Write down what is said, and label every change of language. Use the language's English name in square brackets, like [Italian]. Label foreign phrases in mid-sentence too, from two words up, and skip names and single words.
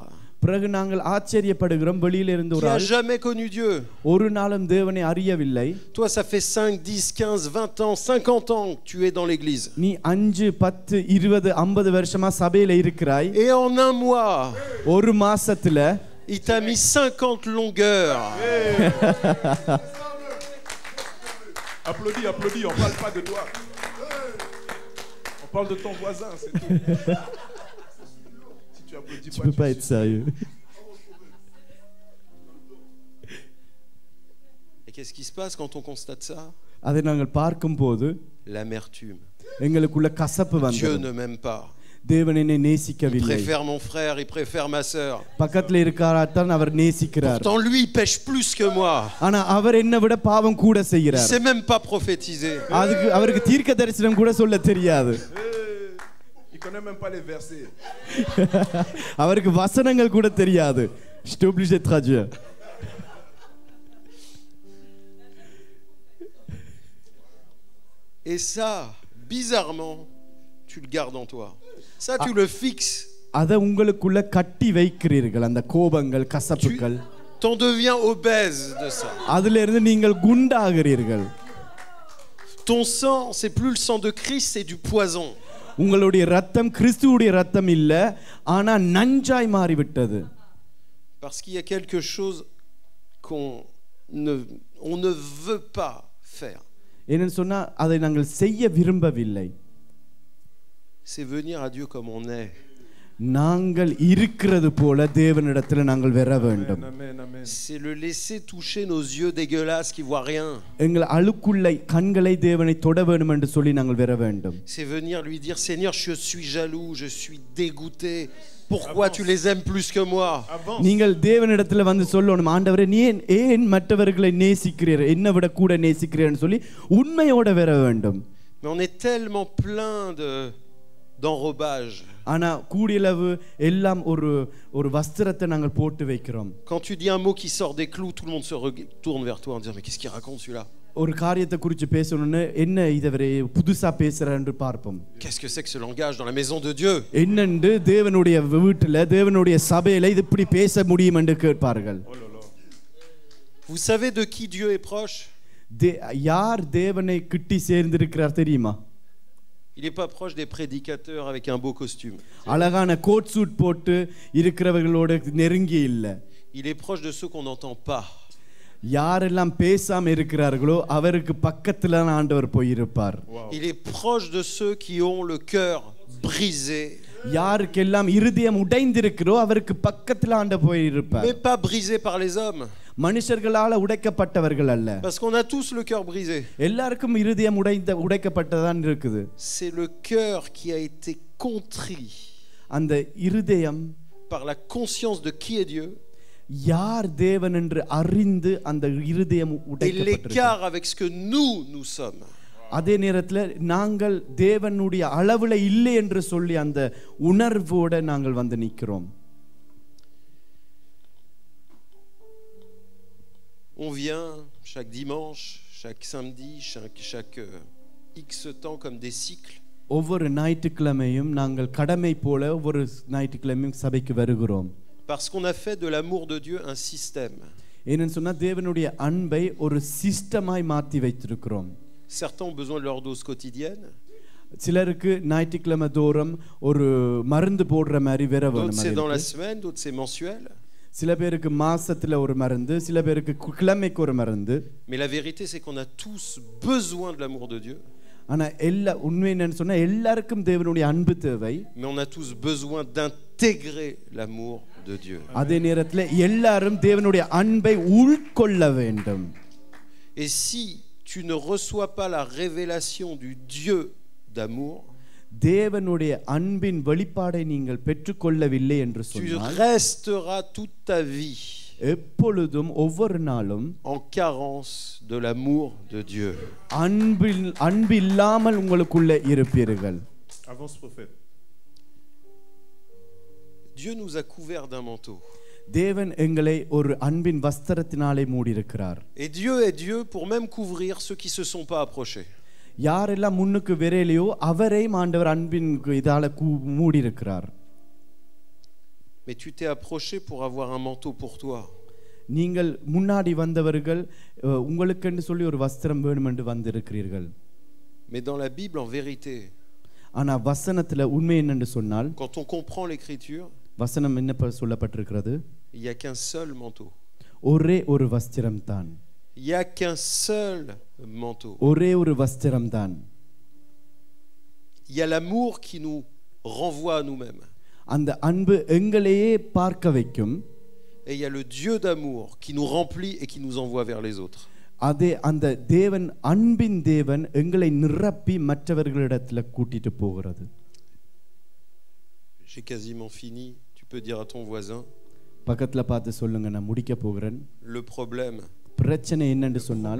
[Tamil] பிறகு நாங்கள் ஆச்சரியப்படுகிறோம், வெளியில இருந்து ஒரு [French] Qui a [Tamil] ஆள் [French] jamais connu Dieu. [Tamil] ஒரு நாளும் தேவனை அறியவில்லை. [French] Toi, ça fait 5, 10, 15, 20 ans, 50 ans que tu es dans l'église. [Tamil] நீ 5, 10, 20, 50 வருஷமா சபையில இருக்கிறாய். [French] Et en un mois, [Tamil] ஒரு மாசத்துல [French] il t'a mis 50 longueurs. Applaudis, applaudis, on parle pas de toi. On parle de ton voisin, c'est tout. Si tu applaudis tu peux pas être sérieux. Et qu'est-ce qui se passe quand on constate ça? [Tamil] அதை நாங்கள் பார்க்கும்போது [French] L'amertume. [Tamil] எங்களுக்குள்ள கசப்பு [French] Dieu [Tamil] வந்தது. [French] ne m'aime pas. [Tamil] தேவன் என்னை [French] Il [Tamil] நேசிக்கவில்லை. [French] préfère mon frère, il préfère ma sœur. [Tamil] பக்கத்துல இருக்காராத்தான் அவர் நேசிக்கிறார். [French] Pourtant lui il pêche plus que moi. [Tamil] ஆனா அவர் என்னை விட பாவம் கூட [French] Il [Tamil] செய்கிறார். [French] sait même pas prophétiser. [Tamil] அவருக்கு தீர்க்க தரிசனம் கூட சொல்ல தெரியாது. [French] Il connaît même pas les versets. [Tamil] அவருக்கு வசனங்கள் கூட தெரியாது. [French] Je suis obligé de traduire. Et ça, bizarrement, tu le gardes en toi. Ça, tu le fixes. [Tamil] அதை உங்களுக்குள்ள கட்டி வைக்கிறீர்கள், அந்த கோபங்கள், [French] Tu [Tamil] கசப்புகள். [French] t'en deviens obèse de ça. [Tamil] அதுல இருந்து நீங்கள் குண்டாகிறீர்கள். [French] Ton sang, c'est plus le sang de Christ, c'est du poison. [Tamil] உங்களுடைய ரத்தம் கிறிஸ்துவுடைய ரத்தம் இல்ல, ஆனா நஞ்சாய் மாறிவிட்டது. [French] Parce qu'il y a quelque chose qu'on ne veut pas faire. [Tamil] என்னன்னு சொன்னா அதை நாங்கள் செய்ய விரும்பவில்லை. [French] C'est venir à Dieu comme on est. [Tamil] நாங்கள் இருக்கிறது போல தேவனிடத்துல நாங்கள் வர வேண்டும். [French] Amen, amen. C'est le laisser toucher nos yeux dégueulasses qui voient rien. [Tamil] எங்கள் அழுக்குள்ள கண்களை தேவனை தொட வேண்டும் என்று சொல்லி நாங்கள் வர வேண்டும். [French] C'est venir lui dire Seigneur, je suis jaloux, je suis dégoûté. Pourquoi tu les aimes plus que moi? [Tamil] நீங்கள் தேவனிடத்துல சொல்லணும், ஆண்டவரே நீ ஏன் மற்றவர்களை நேசிக்கிறீர், என்னை விட கூட நேசிக்கிறீர்னு சொல்லி உண்மையோட வர வேண்டும். [French] Mais on est tellement plein d'enrobage. [Tamil] ஆனா கூடியளவு எல்லாம் ஒரு வஸ்திரத்தை நாங்கள் போட்டு வைக்கிறோம். [French] Quand tu dis un mot qui sort des clous, tout le monde se tourne vers toi en disant mais qu'est-ce qu'il raconte celui-là? [Tamil] ஒரு காரியத்தை குறித்து பேசணும்னு என்ன இதவரை புதுசா பேசுறான்னு பார்ப்போம். [French] Qu'est-ce que c'est que ce langage dans la maison de Dieu? [Tamil] என்னன்னு தேவனுடைய வீட்டுல தேவனுடைய சபையில இது இப்படி பேச முடியும் என்று கேட்பார்கள். [French] Vous savez de qui Dieu est proche? [Tamil] யார் தேவனை கிட்டி சேர்ந்திருக்கிறார் தெரியுமா? [French] Il n'est pas proche des prédicateurs avec un beau costume. [Tamil] அழகான [English] coat suit [Tamil] போட்டு இருக்கிறவர்களோட நெருங்கி இல்ல. [French] Il est proche de ceux qu'on n'entend pas. [Tamil] யாரெல்லாம் பேசாம இருக்கிறார்களோ அவருக்கு பக்கத்துல ஆண்டவர் போய் இருப்பார். [French] Il est proche de ceux qui ont le cœur brisé. [Tamil] யாருக்கெல்லாம் இருதயம் உடைந்திருக்கிறோ அவருக்கு பக்கத்துல ஆண்டவர் போய் இருப்பார். [French] Mais pas brisé par les hommes. [Tamil] மனுஷர்களால உடைக்கப்பட்டவர்கள் அல்ல. [French] Parce qu'on a tous le cœur brisé. [Tamil] எல்லாருக்கும் இருதயம் உடைக்கப்பட்டதான் இருக்குது. [French] C'est le cœur qui a été contrit. [Tamil] அந்த இருதயம் [French] par la conscience de qui est Dieu. [Tamil] யார் தேவன் என்று அறிந்து அந்த இருதயம் உடைக்கப்பட்டிருக்கிறது. [French] Et l'écart avec ce que nous sommes. [Tamil] அதே நேரத்துல நாங்கள் தேவனுடைய அளவுல இல்லை என்று சொல்லி அந்த உணர்வோட நாங்கள் நிக்கிறோம். [French] On vient chaque dimanche, chaque samedi, chaque X temps comme des cycles. [Tamil] ஒவ்வொரு ஞாயிற்றுக்கிழமையும் நாங்கள் கடமை போல ஒவ்வொரு ஞாயிற்றுக்கிழமையும் சபைக்கு வருகிறோம். [French] Parce qu'on a fait de l'amour de Dieu un système. [Tamil] ஏன்னு சொன்னா தேவனுடைய அன்பை ஒரு சிஸ்டமாய் மாத்தி வைத்திருக்கிறோம். [French] Certains ont besoin de leur dose quotidienne. [Tamil] சிலருக்கு ஞாயிற்றுக்கிழமை தோறும் ஒரு மருந்து போடுற மாதிரி வேற [French] D'autres [Tamil] வேணும் [French] c'est dans la [Tamil] அதுக்கு. [French] semaine, d'autres c'est mensuel. [Tamil] சில பேருக்கு மாசத்துல ஒரு மருந்து, சில பேருக்கு கிழமைக்கு ஒரு மருந்து. [French] Mais la vérité c'est qu'on a tous besoin de l'amour de Dieu. [Tamil] ஆனா எல்லா உண்மை என்னன்னு சொன்னா எல்லாருக்கும் தேவனுடைய அன்பு தேவை. [French] Mais on a tous besoin d'intégrer l'amour de Dieu. [Tamil] அதே நேரத்துல எல்லாரும் தேவனுடைய அன்பை உள்கொள்ள வேண்டும். [French] Et si tu ne reçois pas la révélation du Dieu d'amour, [Tamil] தேவனுடைய அன்பின் வெளிப்பாடை நீங்கள் பெற்றுக்கொள்ளவில்லை என்று [French] tu [Tamil] சொன்னால் [French] resteras toute ta vie [Tamil] எப்பொழுதும் ஒவ்வொரு நாளும் [French] en carence de l'amour de Dieu. [Tamil] அன்பு இல்லாமல் உங்களுக்குள்ள இருப்பீர்கள். [French] Avance, prophète. Dieu nous a couverts d'un manteau. [Tamil] தேவன் எங்களை ஒரு அன்பின் வஸ்திரத்தினாலே மூடியிருக்கிறார். [French] Et Dieu est Dieu pour même couvrir ceux qui se sont pas approchés. [Tamil] யாரெல்லாம் முன்னுக்கு விரையிலையோ அவரை ஆண்டவர் அன்பின் இதால மூடியிருக்கிறார். [French] Mais tu t'es approché pour avoir un manteau pour toi. [Tamil] நீங்கள் முன்னாடி வந்தவர்கள் உங்களுக்கென்று சொல்லி ஒரு வஸ்திரம் வேணும் என்று வந்திருக்கிறீர்கள். [French] Mais dans la Bible, en vérité, [Tamil] ஆனா வசனத்துல உண்மை என்னன்னு சொன்னால், [French] quand on comprend l'écriture, [Tamil] வசனம் என்ன சொல்லப்பட்டிருக்கிறது? [French] il y a qu'un seul manteau. [Tamil] ஒரே ஒரு வஸ்திரம் தான். [French] Il y a qu'un seul manteau. [Tamil] ஒரே ஒரு வஸ்திரம் தான். [French] Il y a l'amour qui nous renvoie à nous-mêmes. [Tamil] அந்த அன்பு எங்களையே பார்க்க வைக்கும். [French] Et il y a le Dieu d'amour qui nous remplit et qui nous envoie vers les autres. [Tamil] அதே அந்த தேவன் அன்பின் தேவன் எங்களை நிரப்பி மற்றவர்களிடத்துல கூட்டிட்டு போகிறது. [French] J'ai quasiment fini. Tu peux dire à ton voisin. [Tamil] பக்கத்துல பார்த்து சொல்லுங்க, நான் முடிக்க போகிறேன். [French] Le problème, [Tamil] பிரச்சனை என்னன்னு சொன்னால்,